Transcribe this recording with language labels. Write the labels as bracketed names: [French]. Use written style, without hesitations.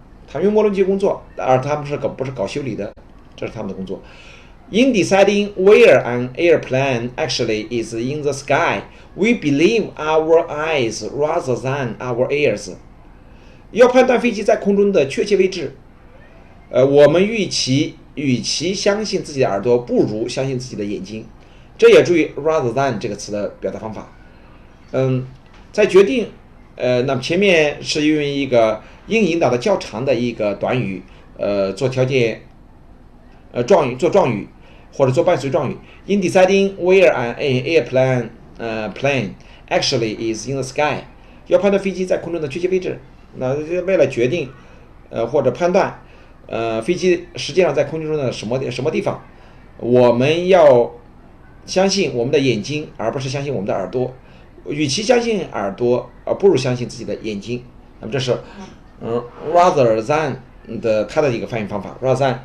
[Chinese] 他们用涡轮机工作，而他们不是搞修理的，这是他们的工作。 [English] In deciding where an airplane actually is in the sky, we believe our eyes rather than our ears。 [Chinese] 要判断飞机在空中的确切位置，我们与其相信自己的耳朵，不如相信自己的眼睛。这也注意 rather than 这个词的表达方法。在决定，那么前面是用一个应引导的较长的一个短语，做条件，状语做状语，或者做伴随状语。 [English] In deciding where an airplane plane actually is in the sky， [Chinese] 要判断飞机在空中的确切位置。那为了决定，或者判断，飞机实际上在空中的什么地方，我们要相信我们的眼睛，而不是相信我们的耳朵。与其相信耳朵，不如相信自己的眼睛。那么这是rather than 的它的一个翻译方法 rather than。